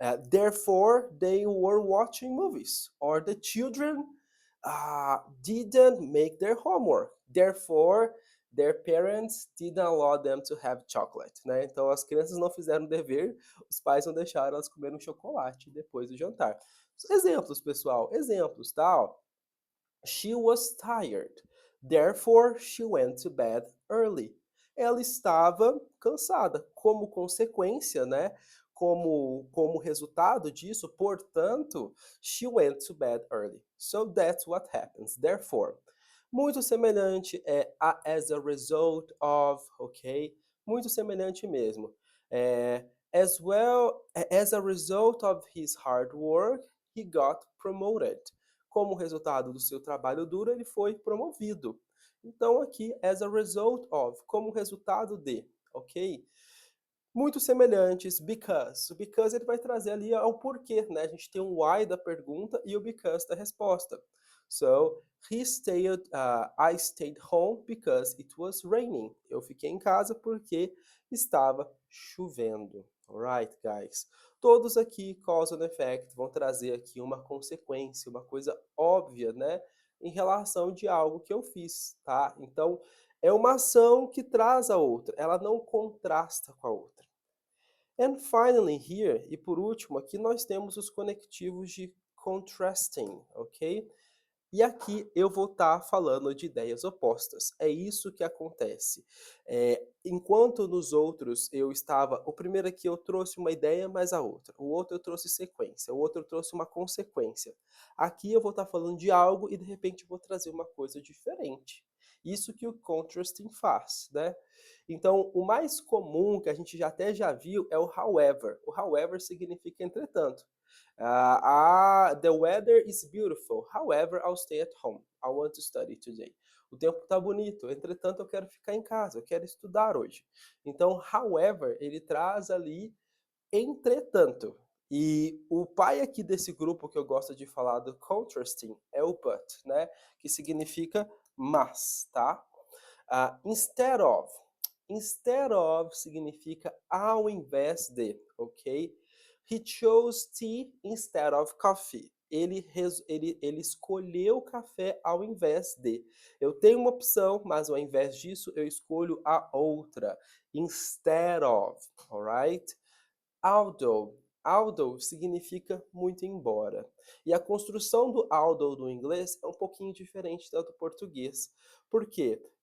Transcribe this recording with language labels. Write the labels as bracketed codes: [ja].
[en] Therefore, they were watching movies. Or the children didn't make their homework. Therefore, their parents didn't allow them to have chocolate, né? [pt] Então, as crianças não fizeram o dever, os pais não deixaram elas comerem um chocolate depois do jantar. Exemplos, pessoal, exemplos, tá? Ó. [en] She was tired, therefore she went to bed early. [pt] Ela estava cansada, como consequência, né? como resultado disso, portanto, [en] she went to bed early. So that's what happens. [pt] Therefore, muito semelhante é as a result of, ok? Muito semelhante mesmo. [en] As well, as a result of his hard work, he got promoted. [pt] Como resultado do seu trabalho duro, ele foi promovido. Então aqui, as a result of, como resultado de, ok? Muito semelhantes, because. O because ele vai trazer ali o porquê, né? A gente tem o why da pergunta e o because da resposta. [en] So, I stayed home because it was raining. [pt] Eu fiquei em casa porque estava chovendo. [en] Alright, guys? [pt] Todos aqui, cause and effect, vão trazer aqui uma consequência, uma coisa óbvia, né? Em relação de algo que eu fiz, tá? Então, é uma ação que traz a outra, ela não contrasta com a outra. [en] And finally here, [pt] e por último, aqui nós temos os conectivos de contrasting, ok? E aqui eu vou estar falando de ideias opostas. É isso que acontece. Enquanto nos outros eu estava... O primeiro aqui eu trouxe uma ideia, mais a outra. O outro eu trouxe sequência. O outro eu trouxe uma consequência. Aqui eu vou estar falando de algo e de repente vou trazer uma coisa diferente. Isso que o contrasting faz, né? Então, o mais comum, que a gente já viu, é o however. O however significa entretanto. [en] The weather is beautiful. However, I'll stay at home. I want to study today. [pt] O tempo está bonito, entretanto eu quero ficar em casa, eu quero estudar hoje. Então, however, ele traz ali entretanto. E o pai aqui desse grupo que eu gosto de falar do contrasting é o but, né? Que significa mas, tá? Instead of. Instead of significa ao invés de, ok? [en] He chose tea instead of coffee. [pt] Ele escolheu café ao invés de. Eu tenho uma opção, mas ao invés disso eu escolho a outra. Instead of, alright? Although. Although significa muito embora. E a construção do although do inglês é um pouquinho diferente da do português. Por quê?